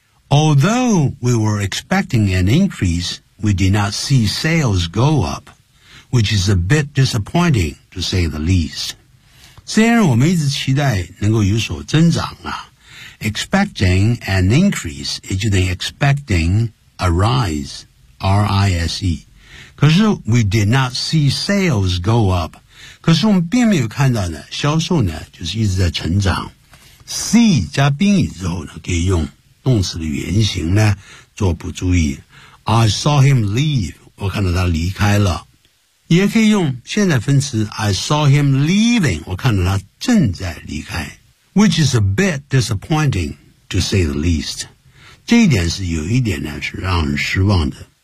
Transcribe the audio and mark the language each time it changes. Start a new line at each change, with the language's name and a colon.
English: Although we were expecting an increase, we did not see sales go up, which is a bit disappointing, to say the least.
Chinese: 虽然我们一直期待能够有所增长啊
English: expecting an increase,
Chinese: 也就是
English: expecting a rise, R-I-S-E.
Chinese: 可是
English: we did not see sales go up.
Chinese: 可是我们并没有看到呢销售呢就是一直在成长。 See 加宾语之后呢可以用动词的原型呢做不注意。
English: I saw him leave,
Chinese: 我看到他离开了。也可以用现在分词
English: I saw him leaving,
Chinese: 我看到他正在离开。
English: Which is a bit disappointing, to say the least.
Chinese: 这一点是有一点呢是让人失望的。